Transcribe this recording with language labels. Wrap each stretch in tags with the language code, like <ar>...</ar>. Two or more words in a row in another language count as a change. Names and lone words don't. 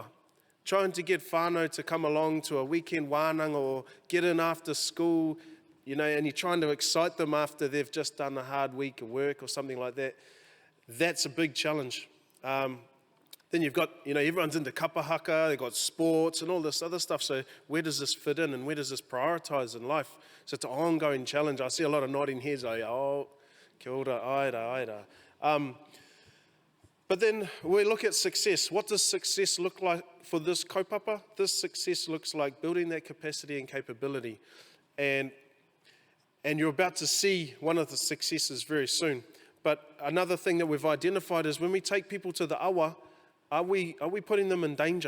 <en>Trying to get whānau to come along to a weekend wānanga or get in after school, you know, and you're trying to excite them after they've just done a hard week of work or something like that. That's a big challenge. Then you've got, you know, everyone's into kapahaka, they've got sports and all this other stuff. So where does this fit in and where does this prioritise in life? So it's an ongoing challenge. I see a lot of nodding heads.</en> <mi>Kia ora, aira.</mi> <en>But then we look at success. What does success look like for this kaupapa? This success looks like building that capacity and capability. And you're about to see one of the successes very soon. But another thing that we've identified is when we take people to the awa, are we putting them in danger?</en>